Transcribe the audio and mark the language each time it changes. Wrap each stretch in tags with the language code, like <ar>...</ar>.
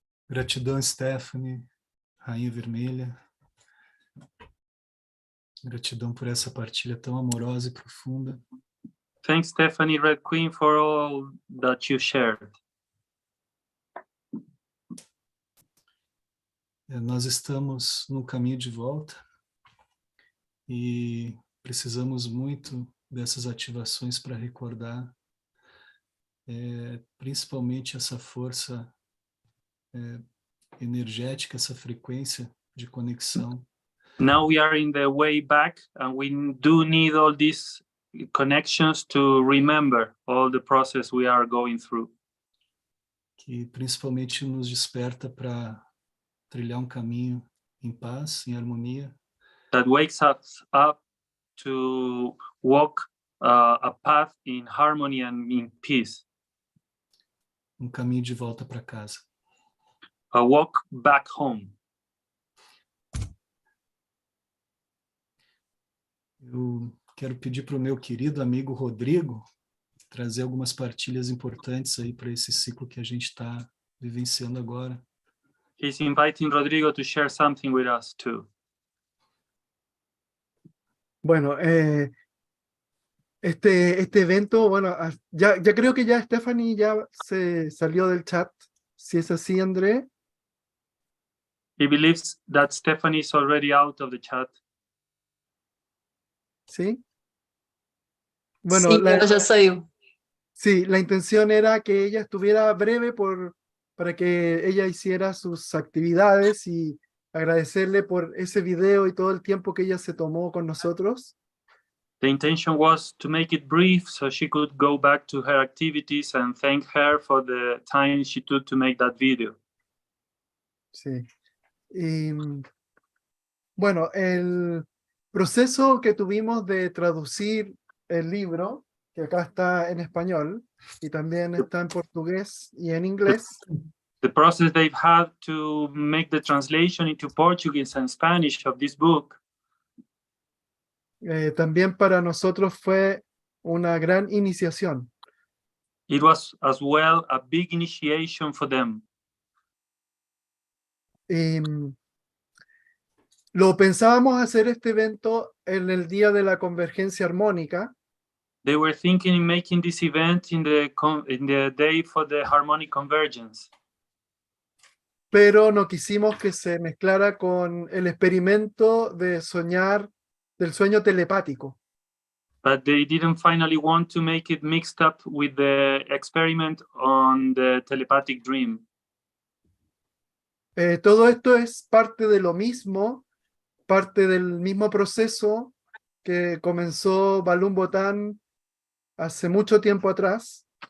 <pt>Gratidão, Stephanie, Rainha Vermelha. Gratidão por essa partilha tão amorosa e profunda.</pt> <en>Thanks, Stephanie, Red Queen, for all that you shared.</en> <pt>Nós estamos no caminho de volta e precisamos muito dessas ativações para recordar, principalmente essa força energética, essa frequência de conexão.</pt> <en>Now we are in the way back, and we do need all these connections to remember all the process we are going through.</en> <pt>Que principalmente nos desperta para trilhar caminho em paz, em harmonia.</pt> <en>That wakes us up to walk a path in harmony and in peace.</en> <pt>Caminho de volta para casa.</pt> <en>A walk back home.</en> <pt>Eu quero pedir para o meu querido amigo Rodrigo trazer algumas partilhas importantes aí para esse ciclo que a gente está vivenciando agora.</pt> <en>He's inviting Rodrigo to share something with us too.</en> <es>Bueno, este evento, bueno, ya creo que ya Stephanie ya se salió del chat. Si es así, André.</es> <en>He believes that Stephanie is already out of the chat.</en> <es>¿Sí? Bueno, Sí, pero ya</es> <pt>saiu.</pt> <es>Sí, la intención era que ella estuviera breve para que ella hiciera sus actividades y agradecerle por ese video y todo el tiempo que ella se tomó con nosotros.</es> <en>The intention was to make it brief so she could go back to her activities and thank her for the time she took to make that video.</en> <es>Sí. Y, bueno, el proceso que tuvimos de traducir el libro, que acá está en español y también está en portugués y en inglés.</es> <en>The process they've had to make the translation into Portuguese and Spanish of this book.</en> <es>También para nosotros fue una gran iniciación.</es> <en>It was as well a big initiation for them.</en> <es>Lo pensábamos hacer este evento en el día de la convergencia armónica.</es> <en>They were thinking in making this event in the day for the harmonic convergence.</en> <es>Pero no quisimos que se mezclara con el experimento de soñar, del sueño telepático.</es> <en>But they didn't finally want to make it mixed up with the experiment on the telepathic dream.</en> <es>Todo esto es parte de lo mismo, parte del mismo proceso que comenzó Valum Votan hace mucho tiempo atrás.</es>